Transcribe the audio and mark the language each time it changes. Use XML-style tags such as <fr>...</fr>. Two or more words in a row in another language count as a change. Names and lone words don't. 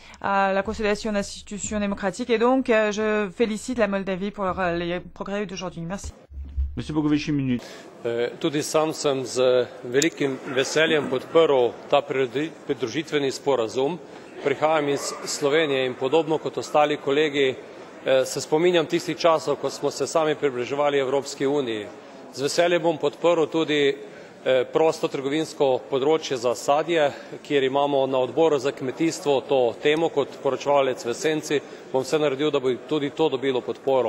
<fr>à la consolidation d'institutions démocratiques. Et donc, je félicite la Moldavie pour les progrès d'aujourd'hui. Merci. Monsieur Bogovič, une minute.</fr> <sl>Tudi sam sem z velikim veseljem podprl ta pridružitveni sporazum. Prihajam iz Slovenije in podobno kot ostali kolegi se spominjam tistih časov, ko smo se sami približevali Evropski uniji. Z veseljem bom podprl tudi prostotrgovinsko področje za sadje, kjer imamo na odboru za kmetijstvo to temo kot poročevalec v senci, bom vse naredil, da bo tudi to dobilo podporo.</sl>